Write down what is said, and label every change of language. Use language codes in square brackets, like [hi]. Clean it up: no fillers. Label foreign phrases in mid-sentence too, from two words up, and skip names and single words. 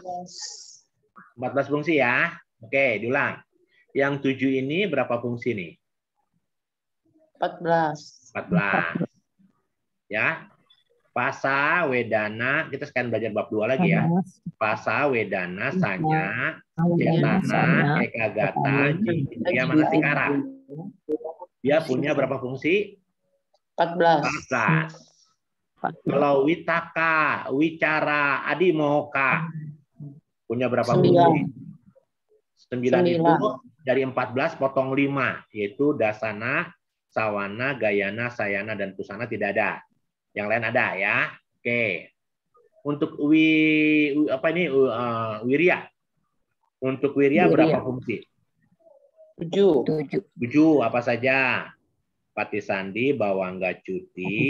[id] 14 fungsi ya. Oke, diulang. Yang 7 ini berapa fungsi nih? 14. 14. Ya. [pi] Pasa, wedana, [id] kita sekarang belajar bab 2 lagi ya. [pi] Pasa, wedana, sanya, cetana, ekagata, jingkya, manasikara. [id] Dia punya berapa fungsi? 14. 14. Kalau [pi] witaka, wicara, adimoka, [id] punya berapa fungsi? 9 itu dari 14 potong 5, yaitu [pi] dasana, sawana, gayana, sayana, [id] dan pusana tidak ada. Yang lain ada ya. Oke. Untuk wirya. Untuk wirya berapa fungsi? 7. 7 apa saja? [pi] Patisandi, bawangga, cuti.